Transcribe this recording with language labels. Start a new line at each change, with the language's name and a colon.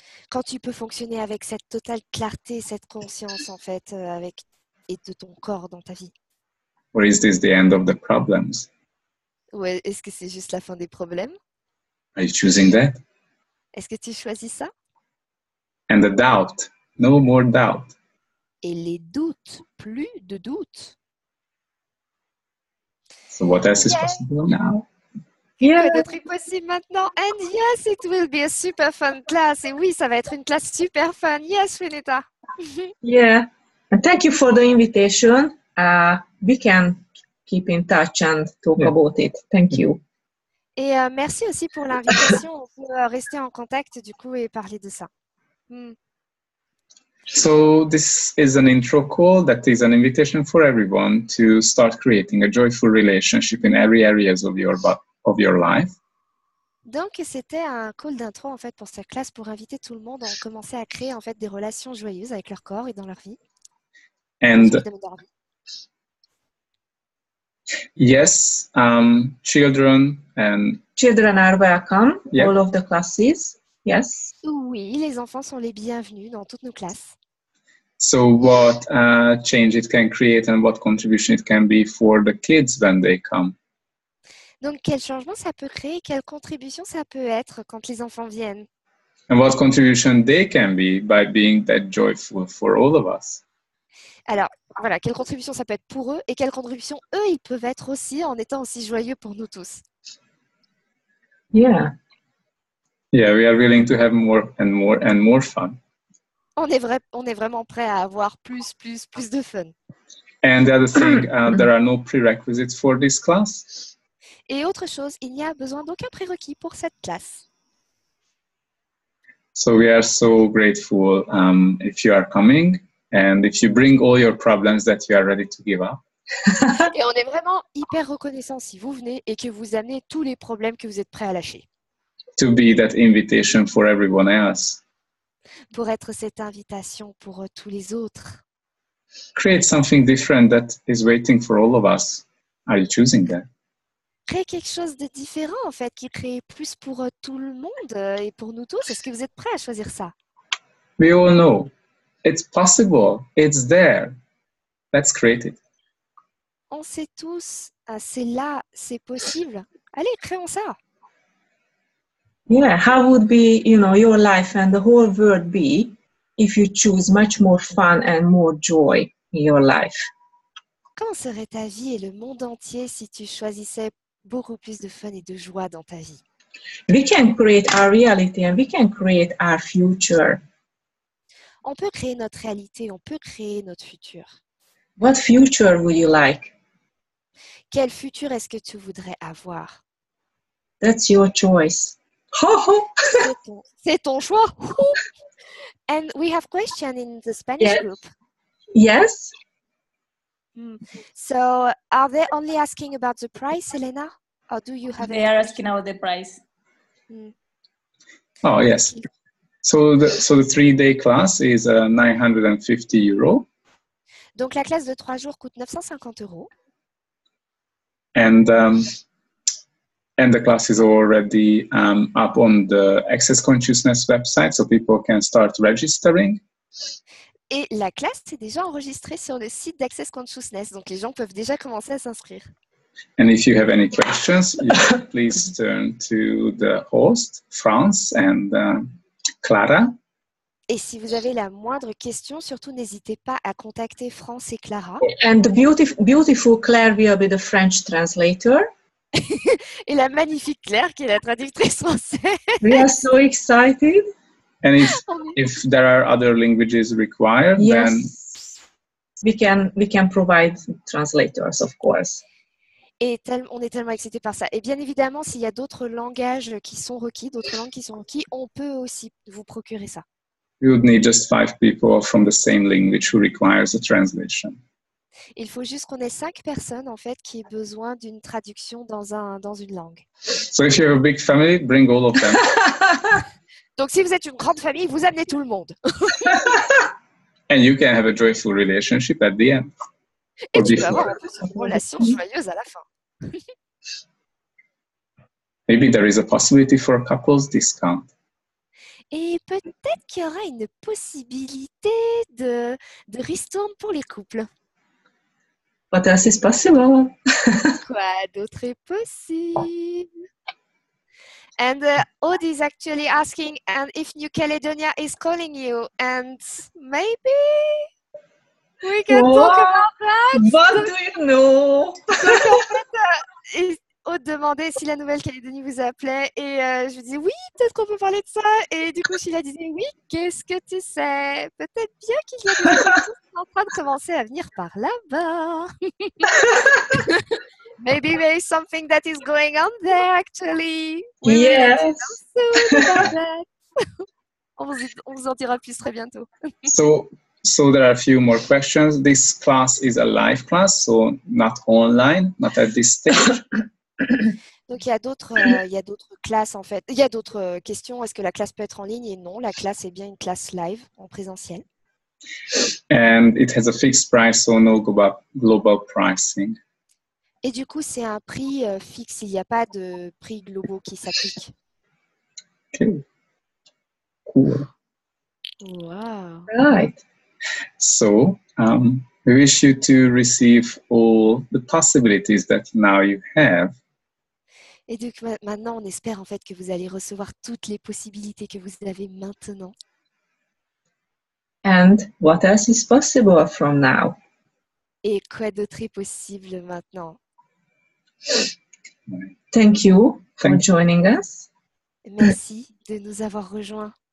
French: Quand tu peux fonctionner avec cette totale clarté, cette conscience en fait, avec et de ton corps dans ta vie.
English: Or is this the end of the problems?
French: Ou est-ce que c'est juste la fin des problèmes?
English: Are you choosing that?
French: Est-ce que tu choisis ça?
English: And the doubt, no more doubt.
French: Et les doutes, plus de doutes.
English: So what else is possible now? Yeah.
French: Quoi d'autre est possible maintenant?
English: And yes, it will be a super fun class.
French: Et oui, ça va être une classe super fun.
English: Yes, Renata. Yeah. And thank you for the invitation. We can keep in touch and talk Yeah. about it. Thank you.
French: Et merci aussi pour l'invitation. On peut rester en contact du coup et parler de ça.
English: So this is an intro call that is an invitation for everyone to start creating a joyful relationship in every areas of your life.
French: Donc, c'était un call d'intro en fait pour cette classe pour inviter tout le monde à commencer à créer en fait des relations joyeuses avec leur corps et dans leur vie.
English: And
French: Dans leur vie.
English: yes, children and Children are welcome, Yep. all of the classes. Yes.
French: Oui, les enfants sont les bienvenus dans toutes nos classes.
English: so what change it can create and what contribution it can be for the kids when they come.
French: Donc, quel changement ça peut créer, quelle contribution ça peut être quand les enfants viennent?
English: And what contribution they can be by being that joyful for all of us.
French: Alors, voilà, quelle contribution ça peut être pour eux et quelle contribution eux, ils peuvent être aussi en étant aussi joyeux pour nous tous.
English: Yeah. Yeah, we are willing to have more and more and more fun.
French: On est vraiment prêt à avoir plus de fun.
English: And the other thing, there are no prerequisites for this class.
French: Et autre chose, il n'y a besoin d'aucun prérequis pour cette classe.
English: So we are so grateful if you are coming and if you bring all your problems that you are ready to give up.
French: Et on est vraiment hyper reconnaissant si vous venez et que vous amenez tous les problèmes que vous êtes prêts à lâcher.
English: To be that invitation for everyone else.
French: Pour être cette invitation pour tous les autres.
English: Create something different that is waiting for all of us. Are you choosing that?
French: Créer quelque chose de différent en fait, qui crée plus pour tout le monde et pour nous tous. Est-ce que vous êtes prêts à choisir ça?
English: We all know it's possible. It's there. Let's create it.
French: On sait tous, c'est là, c'est possible. Allez, créons ça.
English: Yeah. How would be, your life and the whole world be if you choose much more fun and more joy in your life?
French: Comment serait ta vie et le monde entier si tu choisissais beaucoup plus de fun et de joie dans ta vie?
English: We can create our reality and we can create our future.
French: On peut créer notre réalité, on peut créer notre futur.
English: What future would you like?
French: Quel futur est-ce que tu voudrais avoir?
English: That's your choice. Ho ho!
French: C'est ton choix.
English: And we have question in the Spanish Yes. group. Yes. So are they only asking about the price, Elena? Or do you have They are asking about the price. Oh, yes. So the 3-day class is €950.
French: Donc la classe de 3 jours coûte 950 €.
English: And the class is already up on the Access Consciousness website, so people can start registering.
French: Et la classe est déjà enregistrée sur le site d'Access Consciousness, donc les gens peuvent déjà commencer à s'inscrire.
English: And if you have any questions, please turn to the host, France and Clara.
French: Et si vous avez la moindre question, surtout n'hésitez pas à contacter France et Clara.
English: And the beautiful Claire will be the French translator.
French: Et la magnifique Claire qui est la traductrice française.
English: We are so excited. And if there are other languages required, then Yes. We can provide translators, of course.
French: Et on est tellement excités par ça. Et bien évidemment, s'il y a d'autres langages qui sont requis, d'autres langues qui sont requis, on peut aussi vous procurer ça.
English: you would need just 5 people from the same language who requires a translation.
French: Il faut juste qu'on ait 5 personnes en fait qui aient besoin d'une traduction dans une langue.
English: So if you have a big family, bring all of them.
French: Donc si vous êtes une grande famille, vous amenez tout le monde.
English: And you can have a joyful relationship at the end.
French: Et
English: Or
French: tu peux avoir
English: before.
French: en plus une relation joyeuse à la fin.
English: Maybe there is a possibility for a couple's discount.
French: Et peut-être qu'il y aura une possibilité de ristourne pour les couples.
English: What else is possible?
French: Quoi d'autre est possible?
English: And Aude is actually asking, and if New Caledonia is calling you, and maybe we can talk about that. What do you know?
French: Donc en fait, Aude demandait si la Nouvelle-Calédonie vous appelait, et je lui disais oui, peut-être qu'on peut parler de ça. Et du coup, Sheila disait oui, qu'est-ce que tu sais? Peut-être bien qu'il y a des gens qui sont en train de commencer à venir par là-bas.
English: Maybe there is something that is going on there actually. We will let you Yes. know soon about that.
French: On vous en dira plus très bientôt.
English: So there are a few more questions. This class is a live class, so not online, not at this stage.
French: Donc, il y a d'autres classes, en fait. Il y a d'autres questions. Est-ce que la classe peut être en ligne? Et non, la classe est bien une classe live, en présentiel.
English: And it has a fixed price, so no global pricing.
French: Et du coup, c'est un prix fixe. Il n'y a pas de prix globaux qui s'appliquent.
English: Okay. Cool. Wow. Right. So we wish you to receive all the possibilities that now you have.
French: Et donc maintenant, on espère en fait que vous allez recevoir toutes les possibilités que vous avez maintenant.
English: And what else is possible from now?
French: Et quoi d'autre est possible maintenant?
English: Thank you for Thank you. joining us.
French: Merci de nous avoir rejoints.